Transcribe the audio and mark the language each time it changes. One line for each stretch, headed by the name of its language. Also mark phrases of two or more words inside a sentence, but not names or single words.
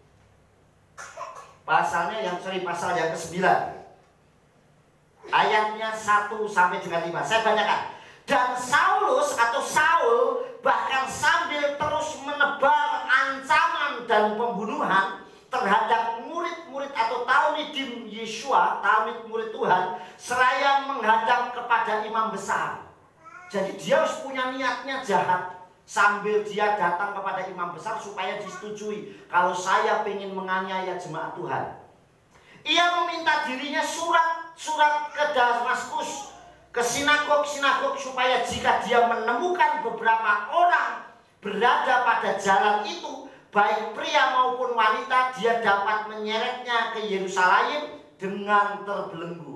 Indonesian: Pasal yang ke-9. Ayatnya 1 sampai dengan 5. Saya bacakan. Dan Saulus atau Saul bahkan sambil terus menebar ancaman dan pembunuhan terhadap murid-murid atau talmidim Yeshua, talmid murid Tuhan, seraya menghadap kepada imam besar. Jadi dia harus punya niatnya jahat. Sambil dia datang kepada imam besar supaya disetujui. Kalau saya ingin menganiaya jemaat Tuhan. Ia meminta dirinya surat ke Damaskus, ke sinagog-sinagog supaya jika dia menemukan beberapa orang berada pada jalan itu, baik pria maupun wanita, dia dapat menyeretnya ke Yerusalem dengan terbelenggu.